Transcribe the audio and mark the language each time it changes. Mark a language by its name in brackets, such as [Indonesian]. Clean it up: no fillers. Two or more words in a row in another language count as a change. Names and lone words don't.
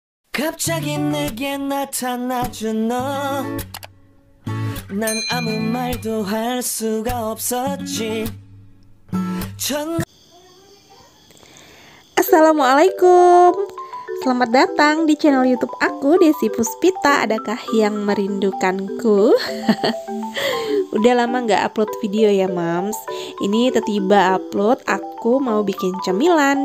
[Korean] 갑자기 내게 나타나준 너, 난 아무 말도 할 수가 없었지. [Indonesian] Assalamualaikum. Selamat datang di channel YouTube aku, Desi Puspita. Adakah yang merindukanku? Udah lama nggak upload video ya, Mams. Ini tiba-tiba upload. Aku mau bikin cemilan.